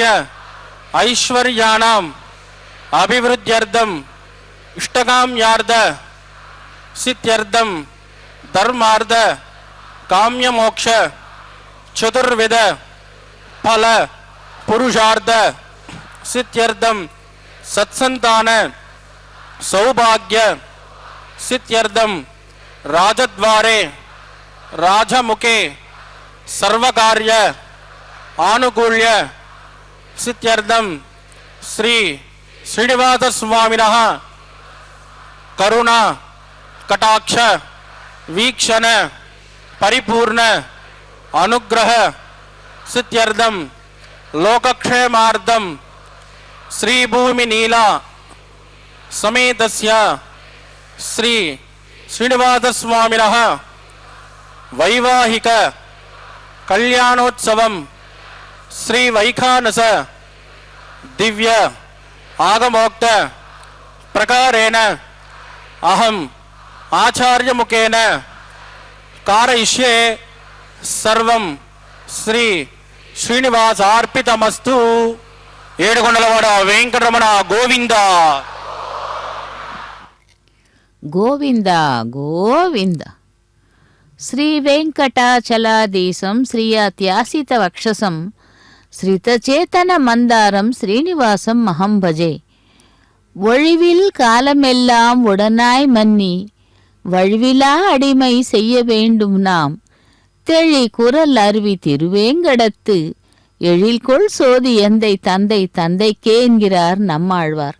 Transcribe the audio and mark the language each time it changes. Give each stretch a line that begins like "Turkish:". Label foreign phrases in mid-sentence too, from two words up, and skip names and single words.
Sanskrit: ఐశ్వర్యాణం అభివృద్ధ్యర్థం ఇష్టకామ్యార్థ సిద్ధ్యర్థం ధర్మార్థ కామ్యమోక్ష చతుర్విధ ఫల పురుషార్థ సిద్ధ్యర్థం सत्संतान सौभाग्य सिद्ध्यर्थम राजद्वारे राजमुखे सर्वकार्य आनुकूल्य सिद्ध्यर्थम श्री श्रीनिवासस्वामिनः करुणा कटाक्ष वीक्षण परिपूर्ण अनुग्रह सिद्ध्यर्थम लोकक्षेमार्थम श्री भूमि नीला समेतस्य श्री श्रीनिवासस्वामिनः వైవాహిక కళ్యాణోత్సవం శ్రీ వైఖానస దివ్య ఆగమోక్త ప్రకారేణ అహం ఆచార్యముఖేన కారయిష్యే సర్వం శ్రీ శ్రీనివాసార్పితమస్తు.
Telugu: ఏడుకొండలవాడ వెంకటరమణ గోవింద గోవింద గోవింద.
Sanskrit: శ్రీ వెంకటాచలాధీశం శ్రీయాత్యాసిత వక్షసం శ్రితచేతన మందారం శ్రీనివాసం మహం భజే.
Tamil: ஒழிவில் காலமெல்லாம் உடனாய் மன்னி வழுவிலா அடிமை செய்ய வேண்டும் நாம் தெளி குரல் அருவி திருவேங்கடத்து எழில்கொள் சோதி எந்தை தந்தை தந்தைக்கே என்கிறார் நம்மாழ்வார்.